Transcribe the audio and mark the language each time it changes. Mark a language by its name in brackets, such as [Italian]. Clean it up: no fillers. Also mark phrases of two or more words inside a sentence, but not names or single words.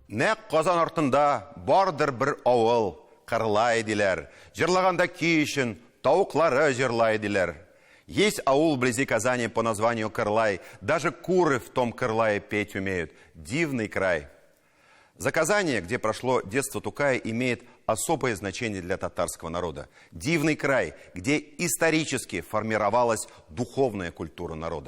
[Tatar] Нәк Казан артында бардыр бір авыл, кырлай диләр. Җырлаганда көй өчен тавыклары җырлай диләр. [Russian] Есть аул вблизи Казани по названию Кырлай. Даже куры в том Кырлае петь умеют. Дивный край. Заказание, где прошло детство Тукая, имеет особое значение для татарского народа. Дивный край, где исторически формировалась духовная культура народа.